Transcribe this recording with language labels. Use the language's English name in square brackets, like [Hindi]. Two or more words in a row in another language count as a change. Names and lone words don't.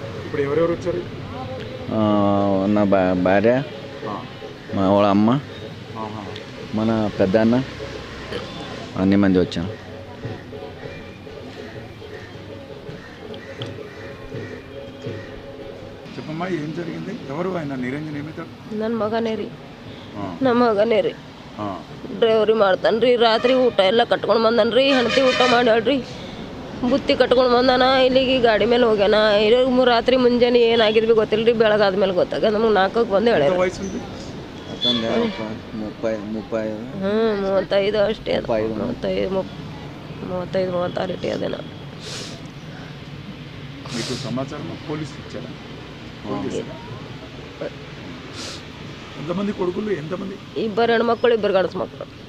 [Telugu] నా భార్య, మా వాళ్ళ అమ్మ, మన పెద్ద అన్న, అన్ని మంది వచ్చాం. చెప్పమ్మా, ఏం జరిగింది? ఎవరు ఆయన? [Kannada] ನಿರಂಜನ್ ಏಮಿತ್ತು? ನನ್ನ ಮಗನೇ ರೀ. ನಮ್ಮ ಮಗನೇ ರೀ. ಡ್ರೈವರಿ ಮಾಡ್ತಾನೆ ರೀ. ರಾತ್ರಿ ಊಟ ಎಲ್ಲ ಕಟ್ಕೊಂಡು ಬಂದನ್ರಿ. ಹೆಂಡತಿ ಊಟ ಮಾಡ್ಯಾಳ್ರಿ. ಬುತ್ತಿ ಕಟ್ಕೊಂಡು ಬಂದಾನ. ಇಲ್ಲಿಗೆ ಗಾಡಿ ಮೇಲೆ ಹೋಗ್ಯಾನ. ರಾತ್ರಿ ಮುಂಜಾನೆ ಏನಾಗಿದ್ವಿ ಗೊತ್ತಿಲ್ಲ ರೀ. ಬೆಳಗಾದ್ಮೇಲೆ ಗೊತ್ತಾಗ ನಮಗೆ 4ಕ್ಕೆ ಬಂದು ಹೇಳ್ಯಾರ. 35 ಅಷ್ಟೇ ಅದು. [Telugu] 35-36 ఇటీ అదేనా. మీకు సమాచారం పోలీసు ఇచ్చారా? ఎంతమంది కొడుకులు? ఎంతమంది? [Kannada] 2 ಹೆಣ್ಮಕ್ಳು 2 ಗಂಡಸು ಮಕ್ಕಳು.